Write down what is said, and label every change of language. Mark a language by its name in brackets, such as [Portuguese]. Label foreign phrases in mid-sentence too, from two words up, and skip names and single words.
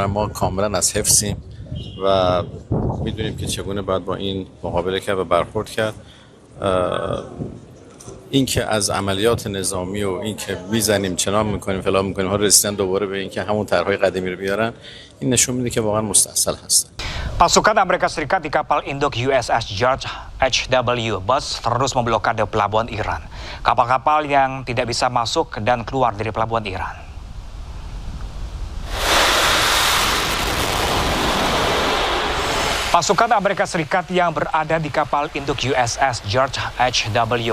[Persian] ما کاملا از حفظیم و میدونیم که چگونه باید با این مقابله کرد و برخورد کرد. این که از عملیات نظامی و این که میزنیم چنان میکنیم فلان میکنیم ها رسیدن دوباره به این که همون طرحهای قدیمی رو بیارن، این نشون میده که واقعا مستعصل هستن. [Indonesian] Pasukan Amerika Serikat di kapal induk USS George H.W. Bush terus memblokade pelabuhan Iran. Kapal-kapal yang tidak bisa masuk dan keluar dari pelabuhan Iran. Pasukan Amerika Serikat yang berada di kapal induk USS George H.W.